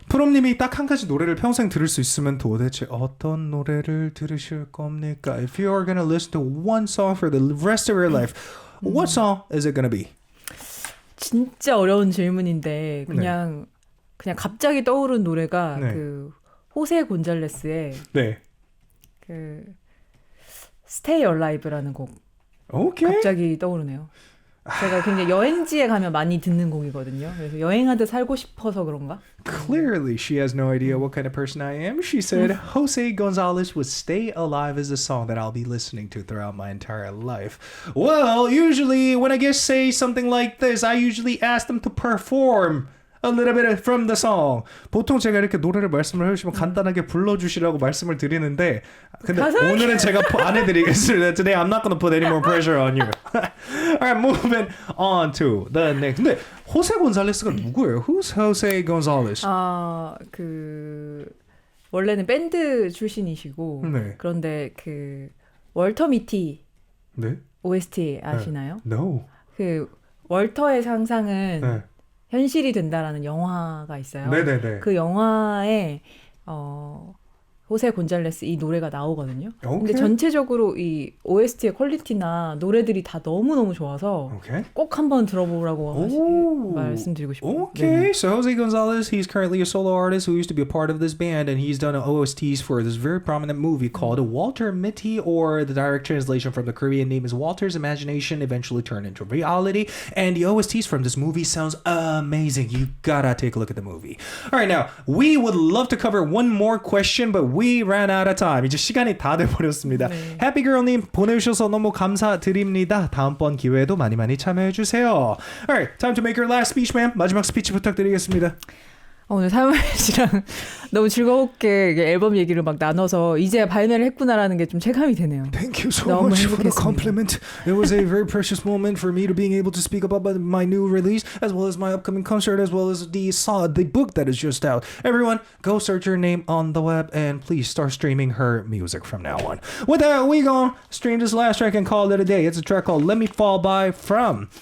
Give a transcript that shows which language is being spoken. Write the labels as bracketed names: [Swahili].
[Korean] 프롬님이 딱 한 가지 노래를 평생 들을 수 있으면 도대체 어떤 노래를 들으실 겁니까? [English] If you are going to listen to one song for the rest of your life, what song is it going to be? [Korean] 진짜 어려운 질문인데 그냥 갑자기 떠오른 노래가 네. 그 호세 곤잘레스의 네. 그 Stay Alive라는 곡 오케이. 갑자기 떠오르네요. 제가 굉장히 여행지에 가면 많이 듣는 곡이거든요. 그래서 여행하듯 살고 싶어서 그런가? [English] Clearly, she has no idea what kind of person I am. She said, Jose Gonzalez with Stay Alive is a song that I'll be listening to throughout my entire life. Well, usually when I guess say something like this, I usually ask them to perform a little bit from the song. [Korean] 보통 제가 이렇게 노래를 말씀을 해주시면 간단하게 불러주시라고 말씀을 드리는데 근데 오늘은 제가 안 해드리겠습니다. [English] Today I'm not going to put any more pressure on you. Alright, moving on to the next. [Korean] 근데 호세 곤살레스가 누구예요? [English] Who's Jose Gonzalez? [Korean] 그 원래는 밴드 출신이시고 네. 그런데 그 월터 미티 네? OST 아시나요? [English] No. [Korean] 그 월터의 상상은 네. 현실이 된다라는 영화가 있어요. 네네네. 그 영화에 호세 곤잘레스 이 노래가 나오거든요. 근데 오케이. 전체적으로 이 OST의 퀄리티나 노래들이 다 너무너무 좋아서 [English] Okay. [Korean] 꼭 한번 들어보라고 Ooh. 말씀드리고 싶어요. [English] Okay, so Jose Gonzalez, he's currently a solo artist who used to be a part of this band, and he's done OSTs for this very prominent movie called Walter Mitty, or the direct translation from the Korean name is Walter's Imagination Eventually Turned into Reality. And the OSTs from this movie sounds amazing. You gotta take a look at the movie. All right, now we would love to cover one more question, but we ran out of time. [Korean] 이제 시간이 다 돼버렸습니다. 네. 해피girl님 보내주셔서 너무 감사드립니다. 다음번 기회에도 많이 참여해주세요. [English] Alright, time to make your last speech, ma'am. [Korean] 마지막 스피치 부탁드리겠습니다. 오늘 사무엘 씨랑 너무 즐겁게 이게 앨범 얘기를 막 나눠서 이제 발매를 했구나라는 게 좀 체감이 되네요. [English] Thank you so [Korean] 너무 [English] much for the [Korean] 행복했습니다. [English] compliment. It was a very precious moment for me to being able to speak about my new release, as well as my upcoming concert, as well as the book that is just out. Everyone, go search her name on the web, and please start streaming her music from now on. With that, we gonna stream this last track and call it a day. It's a track called Let Me Fall By From.